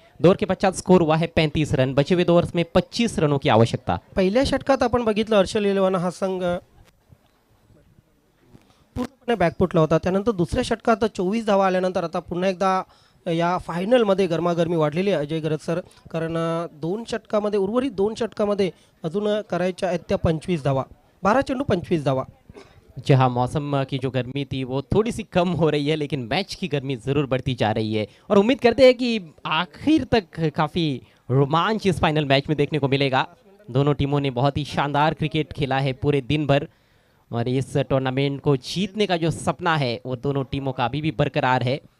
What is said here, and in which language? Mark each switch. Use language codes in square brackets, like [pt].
[hi] 2 over के पश्चात score हुआ है 35 रन. बचे हुए 2 ओवर्स में 25 रनों की आवश्यकता. [mr] पहिल्या षटकात आपण बघितलं हर्षल इलेव्हन हा संघ पूर्णपणे बॅकफुटला होता. त्यानंतर दुसऱ्या षटकात 24 धावा आल्यानंतर आता पुन्हा एकदा या फायनलमध्ये गरमागरमी वाढलेली आहे अजय गरज सर. कारण उर्वरित दोन षटकामध्ये अजून करायच्या आहेत त्या 25 धावा. 12 चेंडू 25 धावा. [hi] जहां मौसम की जो गर्मी थी वो थोड़ी सी कम हो रही है, लेकिन मैच की गर्मी ज़रूर बढ़ती जा रही है और उम्मीद करते हैं कि आखिर तक काफ़ी रोमांच इस फाइनल मैच में देखने को मिलेगा. दोनों टीमों ने बहुत ही शानदार क्रिकेट खेला है पूरे दिन भर और इस टूर्नामेंट को जीतने का जो सपना है वो दोनों टीमों का अभी भी बरकरार है.